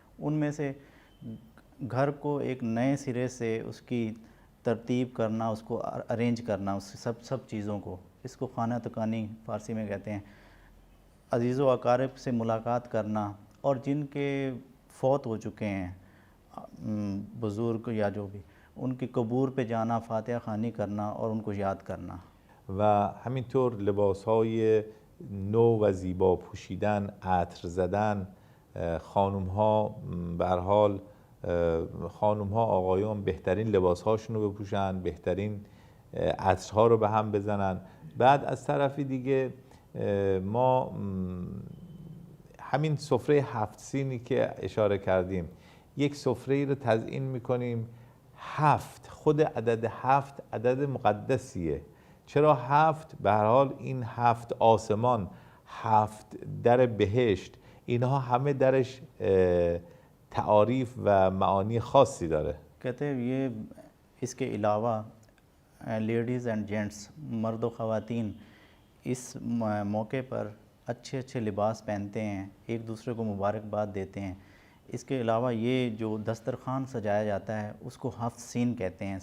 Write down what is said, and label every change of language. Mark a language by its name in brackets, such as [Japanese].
[Hindi] उनमें से घर को एक नए सिरे से उसकी तरतीब करना, उसको अरेंज करना, उस सब चीज़ों को, इसको खाना तकानी फ़ारसी में कहते हैं। अजीज़ व अकारिब से मुलाकात करना, और जिनके फ़ौत हो चुके हैं बुज़ुर्ग या जो भी, उनकी कबूर पे जाना, फातिहा ख़ानी करना और उनको याद करना. [Persian] و همینطور لباس‌های نو و زیبا پوشیدن، عطر زدن، خانم‌ها به هر حال خانم‌ها آقایان بهترین لباس‌هاشون رو بپوشن، بهترین عطرها رو به هم بزنن. بعد از طرفی دیگه ما همین سفره 7 سینی که اشاره کردیم، یک سفره رو تزیین می‌کنیم. 7، خود عدد 7 عدد مقدسیه. چرا 7؟ به هر حال این 7 آسمان، 7 در بهشت، اینها همه درش تعاریف و معانی خاصی داره. [Hindi] कहते हैं ये इसके अलावा लेडीज़ एंड जेंट्स, मर्द व ख़वातीन इस मौके पर अच्छे अच्छे लिबास पहनते हैं, एक दूसरे को मुबारकबाद देते हैं। इसके अलावा ये जो दस्तरखान सजाया जाता है उसको 7 सीन कहते हैं।